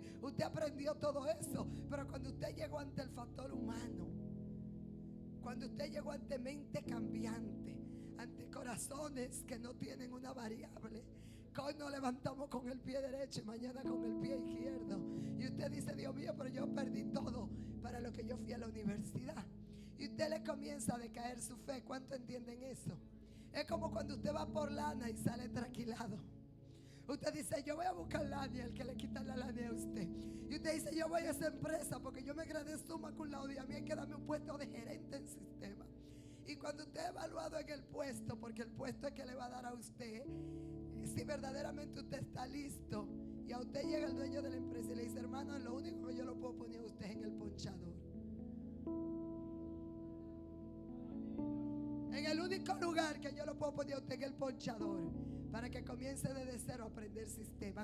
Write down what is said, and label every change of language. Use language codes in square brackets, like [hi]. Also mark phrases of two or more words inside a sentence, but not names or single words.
[es] Usted aprendió todo eso, pero cuando usted llegó ante el factor humano, cuando usted llegó ante mente cambiante, ante corazones que no tienen una variable, que hoy nos levantamos con el pie derecho y mañana con el pie izquierdo, y usted dice: Dios mío, pero yo perdí todo para lo que yo fui a la universidad. Y usted le comienza a decaer su fe. ¿Cuánto entienden eso? Es como cuando usted va por lana y sale tranquilado. Usted dice: yo voy a buscar lana, y el que le quita la lana a usted. Y usted dice: yo voy a esa empresa porque yo me gradué [la] summa cum laude [es] y a mí hay que darme un puesto de gerente en sistema. Y cuando usted es evaluado en el puesto, porque el puesto es que le va a dar a usted, si verdaderamente usted está listo, y a usted llega el dueño de la empresa y le dice: hermano, lo único que yo lo puedo poner a usted es en el ponchador. En el único lugar que yo lo puedo poner a usted en el ponchador, para que comience desde cero a aprender sistema.